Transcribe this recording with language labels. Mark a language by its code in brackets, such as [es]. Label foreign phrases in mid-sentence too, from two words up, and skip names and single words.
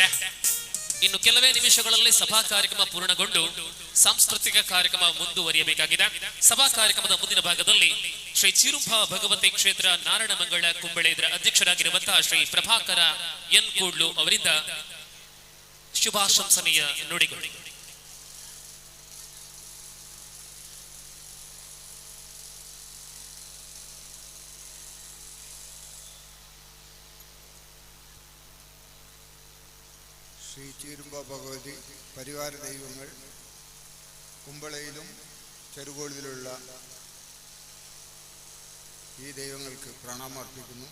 [kn] ಇನ್ನು ಕೆಲವೇ ನಿಮಿಷಗಳಲ್ಲಿ ಸಭಾ ಕಾರ್ಯಕ್ರಮ ಪೂರ್ಣಗೊಂಡು ಸಾಂಸ್ಕೃತಿಕ ಕಾರ್ಯಕ್ರಮ ಮುಂದುವರಿಯಬೇಕಾಗಿದೆ. ಸಭಾ ಕಾರ್ಯಕ್ರಮದ ಮುಂದಿನ ಭಾಗದಲ್ಲಿ ಶ್ರೀ ಚಿರುಂಬ ಭಗವತಿ ಕ್ಷೇತ್ರ ನಾರಾಯಣ ಮಂಗಳ ಕುಂಬಳೆ ಇದರ ಅಧ್ಯಕ್ಷರಾಗಿರುವಂತಹ ಶ್ರೀ ಪ್ರಭಾಕರ ಎನ್ ಕೂಡ್ಲು ಅವರಿಂದ ಶುಭಾಶಂಸನೀಯ ನುಡಿಗಳು. [ml] ശ്രീ ചീരുമ്പ ഭഗവതി പരിവാര ദൈവങ്ങൾ കുമ്പളയിലും ചെറുകോളിലുള്ള ഈ ദൈവങ്ങൾക്ക് പ്രണാമർപ്പിക്കുന്നു.